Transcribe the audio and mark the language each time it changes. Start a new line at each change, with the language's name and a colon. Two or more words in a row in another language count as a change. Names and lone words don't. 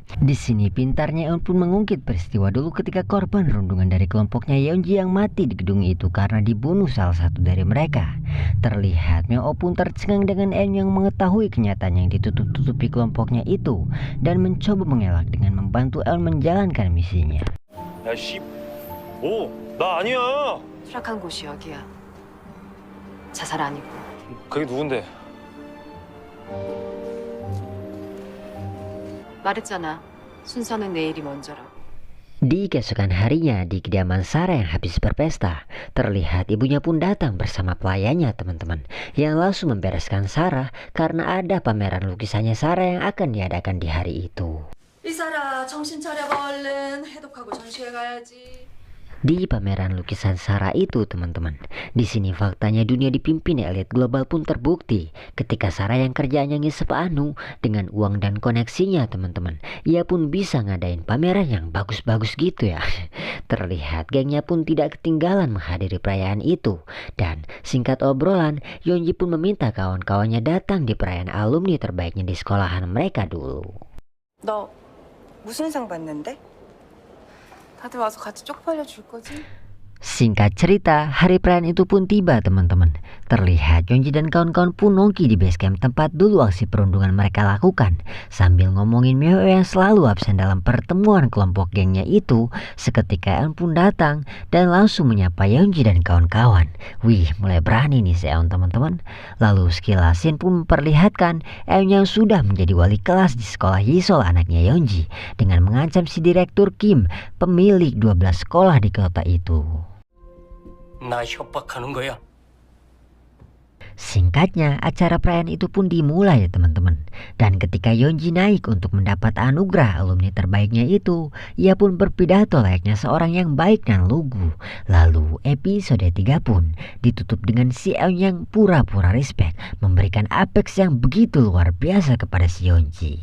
Indonesian: Di sini pintarnya Eun pun mengungkit peristiwa dulu ketika korban rundungan dari kelompoknya Yeonji yang mati di gedung itu karena dibunuh salah satu dari mereka. Terlihat Meo pun tercengang dengan Eun yang mengetahui kenyataan yang ditutup-tutupi kelompoknya itu dan mencoba mengelak dengan membantu Eun menjalankan misinya.
Korean: 야, 씨. 오, 나 아니야. 추락한 곳이 여기야. 자살 아니고. 그게 누군데? 말했잖아. 순서는 내일이 먼저라고.
Indonesian: Di keesokan harinya, di kediaman Sarah yang habis berpesta, terlihat ibunya pun datang bersama pelayannya, teman-teman, yang langsung membereskan Sarah karena ada pameran lukisannya Sarah yang akan diadakan di hari itu.
Korean: 이사라 정신 차려봐 얼른 해독하고 전시회 가야지.
Indonesian: Di pameran lukisan Sarah itu, teman-teman, di sini faktanya dunia dipimpin elit global pun terbukti ketika Sarah yang kerjaannya ngisep anu dengan uang dan koneksinya, teman-teman, ia pun bisa ngadain pameran yang bagus-bagus gitu ya. Terlihat gengnya pun tidak ketinggalan menghadiri perayaan itu. Dan singkat obrolan, Yeonji pun meminta kawan-kawannya datang di perayaan alumni terbaiknya di sekolahan mereka dulu.
Korean: 너 무슨 상 받는데? 다들 와서 같이 쪽팔려 줄 거지?
Indonesian: Singkat cerita, hari perayaan itu pun tiba, teman-teman. Terlihat Yeonji dan kawan-kawan pun nongki di
English: base camp
Indonesian: tempat dulu aksi perundungan mereka lakukan, sambil ngomongin Meo yang selalu absen dalam pertemuan kelompok gengnya itu. Seketika Eun pun datang dan langsung menyapa Yeonji dan kawan-kawan. Wih, mulai berani nih si Eun, teman-teman. Lalu sekilas scene pun memperlihatkan Eun yang sudah menjadi wali kelas di sekolah Yisol anaknya Yeonji dengan mengancam si direktur Kim, pemilik 12 sekolah di kota itu.
Korean: 나 협박하는 거야.
Indonesian: Singkatnya, acara perayaan itu pun dimulai ya teman-teman. Dan ketika Yeonji naik untuk mendapat anugerah alumni terbaiknya itu, ia pun berpidato layaknya seorang yang baik dan lugu. Lalu episode 3 pun ditutup dengan si Eun yang pura-pura respect, memberikan apex yang begitu luar biasa kepada si Yeonji.